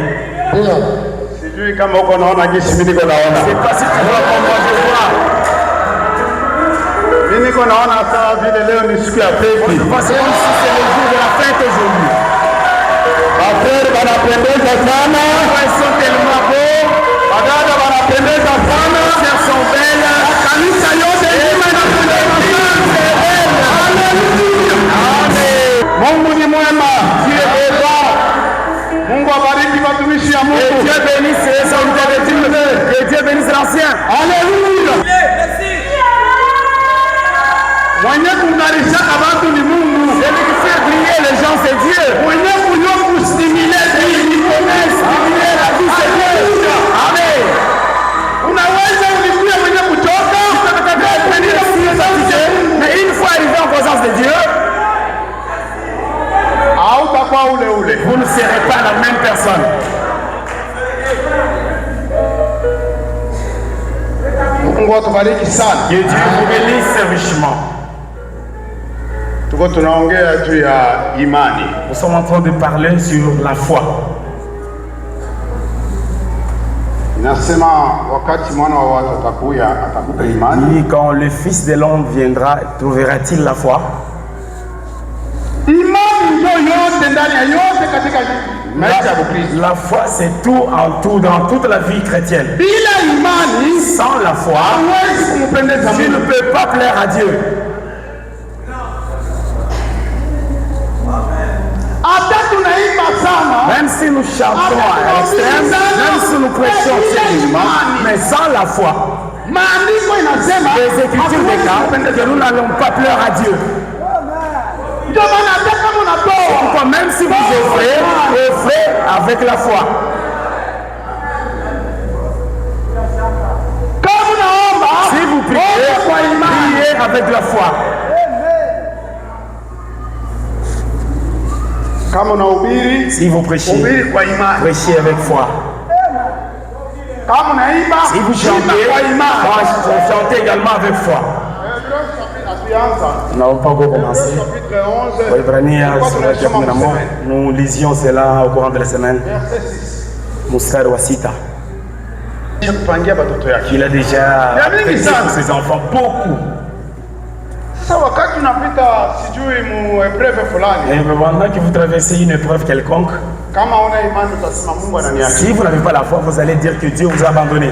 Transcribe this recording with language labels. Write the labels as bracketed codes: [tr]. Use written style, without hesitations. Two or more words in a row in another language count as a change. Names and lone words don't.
[sw] Sijui kama uko naona jinsi mimi niko naona. [fr] C'est pas si tu vois comme moi je vois. [sw] Mimi niko naona sawa vile leo ni siku ya feti. [fr] Parce que ici c'est le jour de la fête aujourd'hui. [sw] Waferi wanapendeza sana. [fr] Ils sont tellement beaux. [sw] Wadada wanapendeza sana. [fr] Elles sont belles. [sw] Kanisa yote nzima inapendeza sana. Haleluya. Amen. Mungu ni mwema. [fr] Dieu est bon. [sw] Mungu abariki watumishi ya Mungu. [fr] Que Dieu bénisse les serviteurs de Dieu. Que Dieu bénisse l'ancien. Alléluia. [sw] Mwenye kungarishaka watu ni Mungu. [fr] Celui qui fait briller les gens c'est Dieu. [sw] Mwenye kunyo kustimuler [fr] la vie c'est Dieu. Amen. [sw] Unaweza ulikuwa mwenye kutoka. [fr] Mais une fois arrivé en présence de Dieu, vous ne serez pas la même personne. [sw] Mungu atubariki sana. [fr] Que Dieu vous bénisse richement. [sw] Tuko tunaongea juu ya imani. [fr] Nous sommes en train de parler sur la foi. [sw] Inasema wakati mwana wa watu atakuja atakupa imani. [fr] Et quand le Fils de l'homme viendra, trouvera-t-il la foi? [sw] Imani ndio yote ndani ya yote katika maisha ya Kristo. [fr] La foi c'est tout en tout dans toute la vie chrétienne. [sw] Bila imani, [fr] sans la foi, [sw] hauwezi kumpendeza [fr] tu ne [sw] Mungu. [fr] peux pas plaire à Dieu. [sw] Hata tunaimba sana, [fr] même si nous chantons à l'extrême, même si nous prêchons sérieusement, mais sans la foi, [sw] maandiko inasema [fr] les Écritures déclarent que nous n'allons pas plaire à Dieu. [sw] Ndio maana hata kama unatoa, [fr] pourquoi même si vous offrez avec la foi. [sw] Kama unaomba, [fr] si vous priez avec la foi. [sw] Kama unahubiri, [fr] si vous prêchez, prêchez avec foi. [sw] Kama unaimba, [fr] si vous chantez également avec foi. Nous n'avons pas encore commencé. Nous lisions cela au courant de la semaine. [sw] Mustari wa sita. [fr] Il a déjà préparé pour ses enfants beaucoup. Et pendant que vous traversez une épreuve quelconque, si vous n'avez pas la foi, vous allez dire que Dieu vous a abandonné.